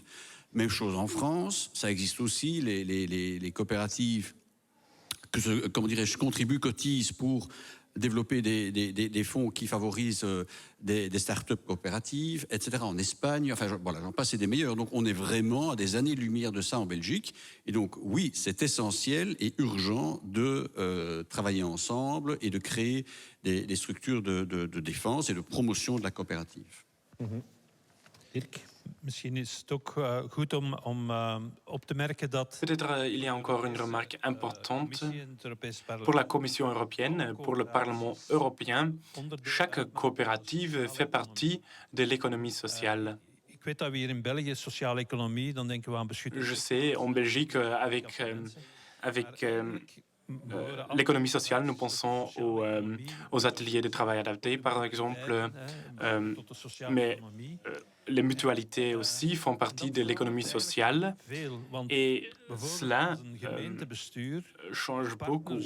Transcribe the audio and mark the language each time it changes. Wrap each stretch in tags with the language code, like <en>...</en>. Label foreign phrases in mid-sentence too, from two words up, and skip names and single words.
<fr>Même chose en France, ça existe aussi, les coopératives comment dirais-je, contribuent, cotisent pour développer des fonds qui favorisent des start-up coopératives, etc. En Espagne, enfin voilà, j'en passe et des meilleurs. Donc on est vraiment à des années-lumière de ça en Belgique. Et donc oui, c'est essentiel et urgent de travailler ensemble et de créer des structures de défense et de promotion de la coopérative. Dirk?</fr> <nl>Misschien is het ook goed om op te merken dat...</nl> <fr>Peut-être il y a encore une remarque importante. Pour la Commission européenne, pour le Parlement européen, chaque coopérative fait partie de l'économie sociale.</fr> <nl>Ik weet dat we hier in België sociale economie, dan denken we aan beschutting.</nl> <fr>Je sais, en Belgique, avec l'économie sociale, nous pensons aux ateliers de travail adaptés, par exemple, mais les mutualités aussi font partie de l'économie sociale et cela change beaucoup.</fr>